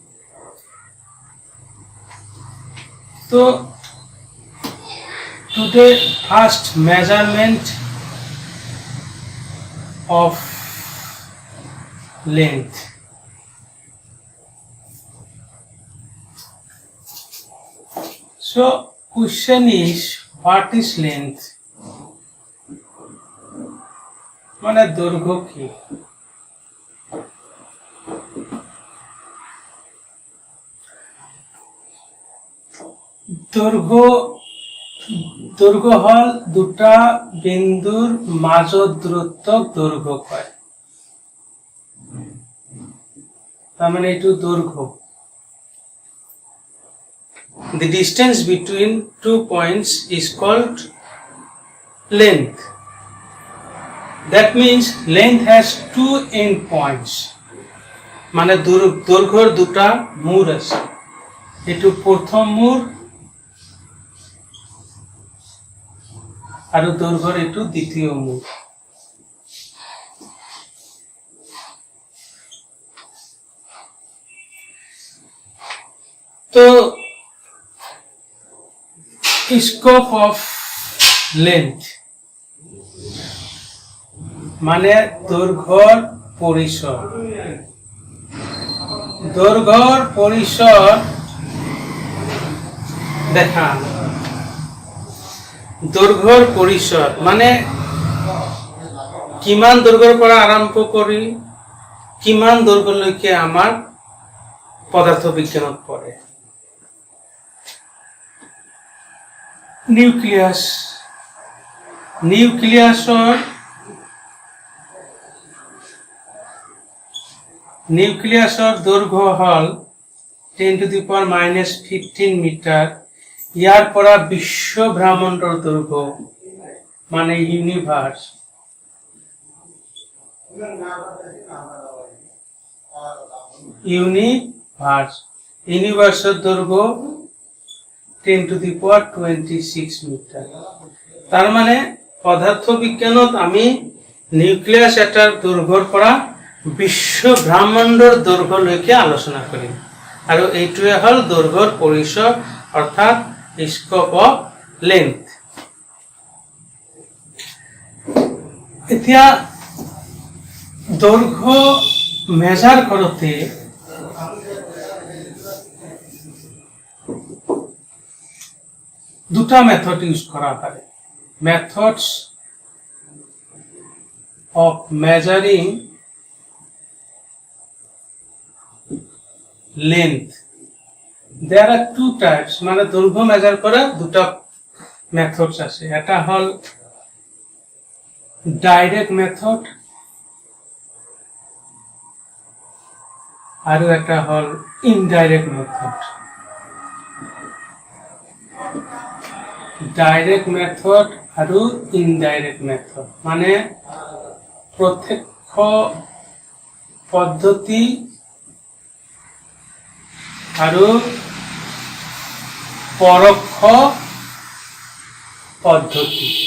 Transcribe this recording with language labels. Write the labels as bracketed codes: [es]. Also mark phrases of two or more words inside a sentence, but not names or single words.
[en] So today first measurement of length. So question is, what is length? [as] মানে দৈর্ঘ্য কি? দৈর্ঘ্য হল দুটা বিন্দুর মাজত দূরত্বক দৈর্ঘ্য কয়। তার মানে এইটো দৈর্ঘ্য। [en] The distance between 2 points is called length. That means length has 2 end points. [as] মানে দৈর্ঘ্যর দুটা মূল আছে। এইটো প্রথম মূল আর দৈর্ঘ্যর এইটো দ্বিতীয় মূল। তো [en] scope of length [as] মানে দৈর্ঘ্যর পরিসর। দৈর্ঘ্যর পরিসর দেখা, দৈর্ঘ্যর পরিসর মানে কিমান দৈর্ঘ্যৰ পৰা আৰম্ভ কৰি কিমান দৈৰ্ঘ্যলৈকে আমাৰ পদাৰ্থ বিজ্ঞানত পঢ়ে। নিউক্লিয়াছৰ দৈৰ্ঘ্য হল 10⁻⁻15 মিটাৰ। ইয়াৰ পৰা বিশ্ব ব্ৰহ্মাণ্ডৰ দৈৰ্ঘ্য মানে ইউনিভাৰ্স ইউনিভার্সের দৈর্ঘ্য 10⁻26 মিটার। তার মানে পদার্থ বিজ্ঞানত আমি নিউক্লিয়াস এটার দৈর্ঘ্যৰ পৰা বিশ্ব ব্ৰহ্মাণ্ডৰ দৈৰ্ঘ্যলৈকে আলোচনা কৰিম আৰু এইটোৱে হল দৈৰ্ঘ্যৰ পৰিসৰ অৰ্থাৎ [en] scope of length. [bn] এতিয়া দৈর্ঘ্য মেজার করতে দুটা মেথড ইউজ করা হয়। [en] methods of measuring length. There are two types, [bn] মানে দৈর্ঘ্য মেজার করার দুটা মেথডস আছে। এটা হল [en] direct method [bn] আর একটা হল [en] indirect method. direct method [bn] আর [en] indirect method [bn] মানে প্রত্যক্ষ পদ্ধতি আর পরোক্ষ পদ্ধতি।